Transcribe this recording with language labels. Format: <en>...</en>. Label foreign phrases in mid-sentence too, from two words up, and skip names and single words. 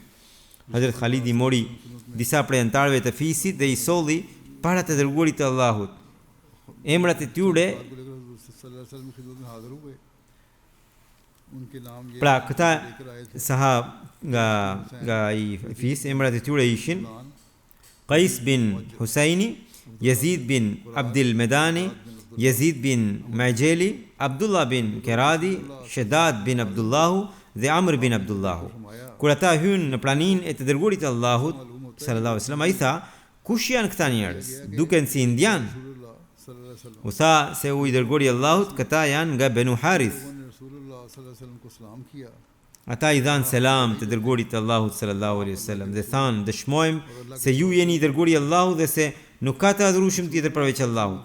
<sq>Hazrat Khalidi mori disa prej antarëve të fisit dhe I solli para të dërguarit të Allahut. Emrat e tyre, pra këta sahab nga I fis, emrat e tyre ishin Qais bin Husaini, Yazid bin Abdil Medani, Yazid bin Majeli, Abdullah bin Keradi, Shedad bin Abdullahu dhe Amr bin Abdullahu. Kur ata hynë në praninë e të dërguarit të Allahut</sq> <ar>صلى الله عليه وسلم,</ar> <sq>ai tha, kush janë këta njerëz? Duken si indian. U tha se u I dërguari I Allahut, këta janë nga Banu Harith. Ata I dhanë selam të dërguarit të Allahut</sq> <ar>صلى الله عليه وسلم</ar> <sq>dhe thanë, dëshmojmë se ju jeni I dërguari I Allahut dhe se nuk ka të adhurueshëm tjetër përveç Allahut.</sq>